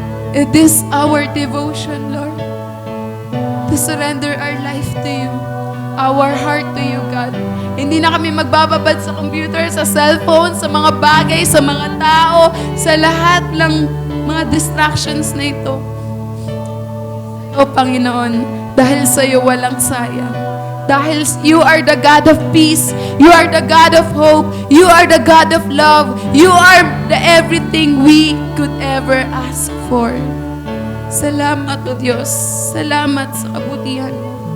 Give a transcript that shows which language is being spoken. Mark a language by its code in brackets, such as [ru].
[en] It is our devotion, Lord, to surrender our life to you, our heart to you, God. [tl] Hindi na kami magbababad sa computer, sa cellphone, sa mga bagay, sa mga tao, sa lahat ng mga distractions na ito. O Panginoon, dahil sa iyo walang sayang. [en] Dahil you are the God of peace. You are the God of hope. You are the God of love. You are the everything we could ever ask for. [tl] Salamat o Diyos. Salamat sa kabutihan mo.